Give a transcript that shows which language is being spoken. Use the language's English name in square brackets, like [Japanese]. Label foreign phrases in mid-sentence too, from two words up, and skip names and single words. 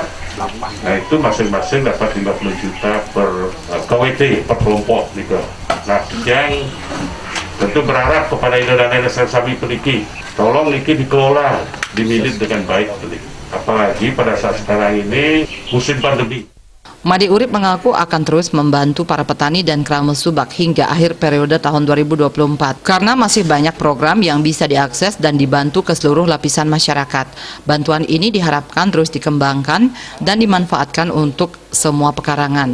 [Indonesian] Nah itu masing-masing dapat 50 juta per KWT per kelompok gitu. Nah yang tentu berharap kepada Indonesia dan Sami Peniki, tolong Niki dikelola, diminit dengan baik Peniki. Apalagi pada saat sekarang ini musim pandemi. Made Urip mengaku akan terus membantu para petani dan kerama subak hingga akhir periode tahun 2024 karena masih banyak program yang bisa diakses dan dibantu ke seluruh lapisan masyarakat. Bantuan ini diharapkan terus dikembangkan dan dimanfaatkan untuk semua pekarangan.